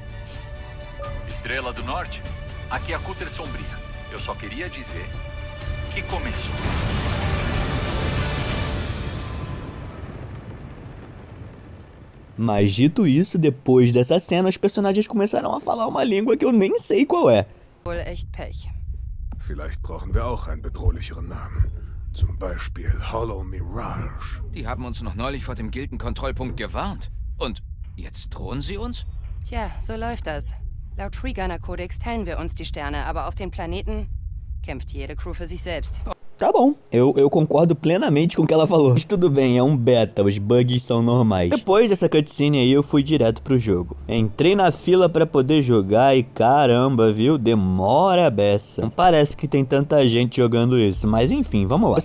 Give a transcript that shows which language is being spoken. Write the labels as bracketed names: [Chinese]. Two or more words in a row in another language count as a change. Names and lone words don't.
[Portuguese] Estrela do Norte, aqui é a Cutter Sombria. Eu só queria dizer que começou. Mas dito isso, depois dessa cena, os personagens começaram a falar uma língua que eu nem sei qual é. [German] Wohl echt Pech. Vielleicht brauchen wir auch einen bedrohlicheren Namen. Zum Beispiel Hollow Mirage. Die haben uns noch neulich vor dem Gildenkontrollpunkt gewarnt. Und jetzt drohen sie uns? Tja, so läuft das. Laut Freegunner-Kodex teilen wir uns die Sterne, aber auf dem Planeten kämpft jede Crew für sich selbst. [Portuguese] Tá bom, eu concordo plenamente com o que ela falou. Mas tudo bem, é um beta, os bugs são normais. Depois dessa cutscene aí, eu fui direto pro jogo. Entrei na fila pra poder jogar e caramba, viu? Demora a beça. Não parece que tem tanta gente jogando isso, mas enfim, vamos lá.